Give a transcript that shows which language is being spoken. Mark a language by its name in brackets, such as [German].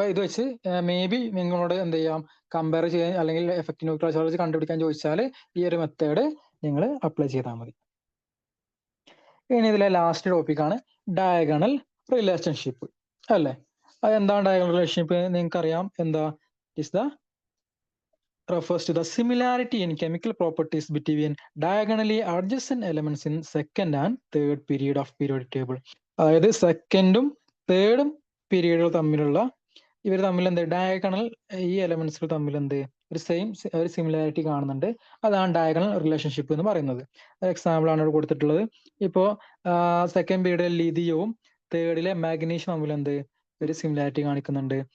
[Malayalam] അപ്പൊ ഇത് വെച്ച് മേ ബി നിങ്ങളോട് എന്ത് ചെയ്യാം, കമ്പയർ ചെയ്യാൻ അല്ലെങ്കിൽ എഫക്റ്റീവ് ന്യൂക്ലിയർ ചാർജ് കണ്ടുപിടിക്കാൻ ചോദിച്ചാൽ ഈ ഒരു മെത്തേഡ് നിങ്ങൾ അപ്ലൈ ചെയ്താൽ മതി. ഇനി ഇതിലെ ലാസ്റ്റ് ടോപ്പിക്കാണ് ഡയഗണൽ റിലേഷൻഷിപ്പ് അല്ലേ. അതെന്താണ് ഡയഗണൽ റിലേഷൻഷിപ്പ്? നിങ്ങൾക്കറിയാം എന്താ? [English] Is the refers to the similarity in chemical properties between diagonally adjacent elements in second and third period of periodic table. [Malayalam] അതായത് സെക്കൻഡും തേർഡും പീരീഡുകൾ തമ്മിലുള്ള ഇവർ തമ്മിൽ എന്ത് ഡയഗണൽ ഈ എലമെന്റ്സുകൾ തമ്മിൽ എന്ത് ഒരു സിമിലാരിറ്റി കാണുന്നുണ്ട്. അതാണ് ഡയഗണൽ റിലേഷൻഷിപ്പ് എന്ന് പറയുന്നത്. എക്സാമ്പിൾ ആണ് ഇവിടെ കൊടുത്തിട്ടുള്ളത്. ഇപ്പോ സെക്കൻഡ് പീരീഡിലെ ലിഥിയവും തേർഡിലെ മാഗ്നീഷ്യം തമ്മിൽ എന്ത് ഒരു സിമിലാരിറ്റി കാണിക്കുന്നുണ്ട്.